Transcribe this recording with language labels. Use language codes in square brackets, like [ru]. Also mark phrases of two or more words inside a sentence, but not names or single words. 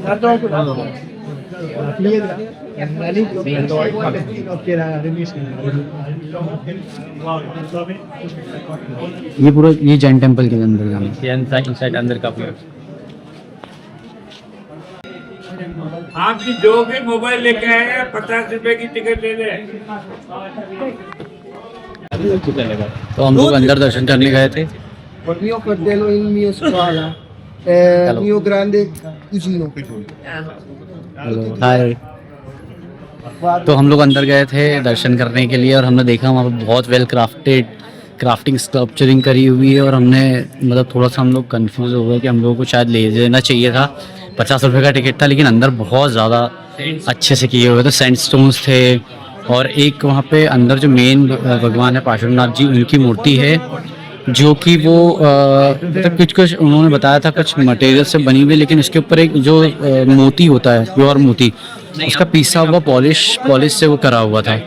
[hi] ये पूरा ये जैन टेम्पल के अंदर जाना है। इनसाइड अंदर का व्यू। आपकी जो भी मोबाइल लेके आए हैं 50 रुपए की टिकट ले लें। तो हम लोग अंदर दर्शन करने गए थे। [it] Il mio fratello in mia squadra è il mio grande cugino. [hi] हाय। तो हम लोग अंदर गए थे दर्शन करने के लिए और हमने देखा वहाँ पर बहुत [en] well crafting sculpturing [hi] करी हुई है और हमने मतलब थोड़ा सा हम लोग कंफ्यूज हो गए कि हम लोगों को शायद ले लेना चाहिए था। 50 रुपये का टिकट था लेकिन अंदर बहुत ज़्यादा अच्छे से किए हुए थे, सैंडस्टोन्स थे और एक वहाँ पे अंदर जो मेन भगवान है पार्श्वनाथ जी उनकी मूर्ति है जो कि वो मतलब कुछ उन्होंने बताया था कुछ मटेरियल से बनी हुई, लेकिन उसके ऊपर एक जो मोती होता है प्योर मोती उसका पीसा हुआ पॉलिश से वो करा हुआ था।